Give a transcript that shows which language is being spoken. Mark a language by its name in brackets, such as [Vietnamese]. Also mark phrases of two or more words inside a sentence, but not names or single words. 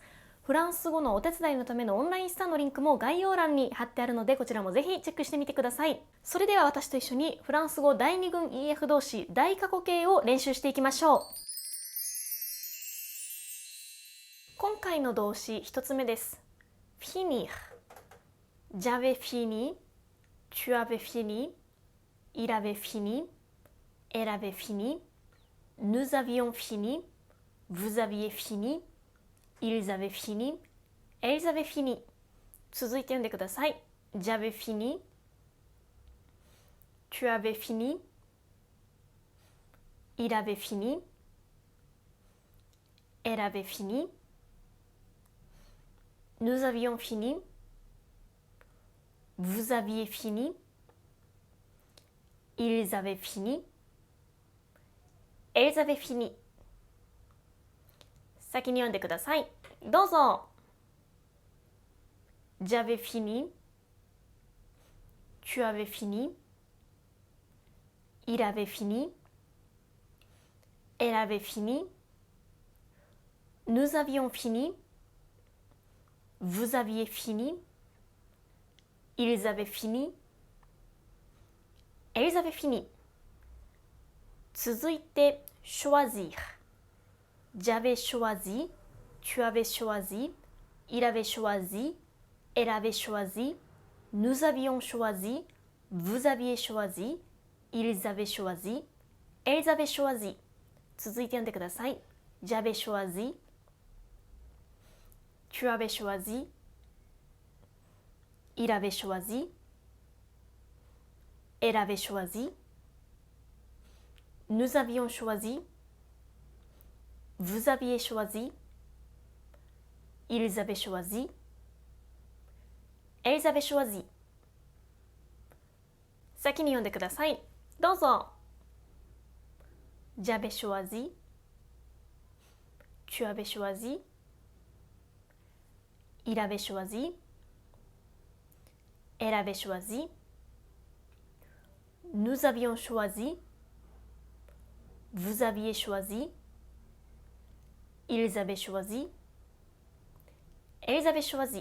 [Japanese] フランス語のお手伝いのためのオンラインスタのリンクも概要欄に貼ってあるのでこちらもぜひチェックしてみてください。それでは私と一緒にフランス語第二群 EF 動詞大過去形を練習していきましょう。今回の動詞一つ目です。 [French] finir j'avais fini tu avais fini il avait fini elle avait fini Nous avions fini, vous aviez fini, ils avaient fini, elles avaient fini. [Japanese] 続いて読んでください。 [French] J'avais fini, tu avais fini, il avait fini, elle avait fini, nous avions fini, vous aviez fini, ils avaient fini.Elles avaient fini. [Japanese] 先に読んでください。どうぞ。 [French] J'avais fini. Tu avais fini. Il avait fini. Elle avait fini. Nous avions fini. Vous aviez fini. Ils avaient fini. Elles avaient fini. [Japanese] 続いて choisir. [French] J'avais choisi, tu avais choisi, il avait choisi, elle avait choisi, nous avions choisi, vous aviez choisi, ils avaient choisi, elles avaient choisi. [Japanese] 続いて読んでください。 [French] J'avais choisi, tu avais choisi, il avait choisi, elle avait choisi.Nous avions choisi, vous aviez choisi, ils avaient choisi, elles avaient choisi. [Japanese] 先に読んでください。 [French] どうぞ。J'avais choisi, tu avais choisi, il avait choisi, elle avait choisi, nous avions choisi,Vous aviez choisi, ils avaient choisi, elles avaient choisi.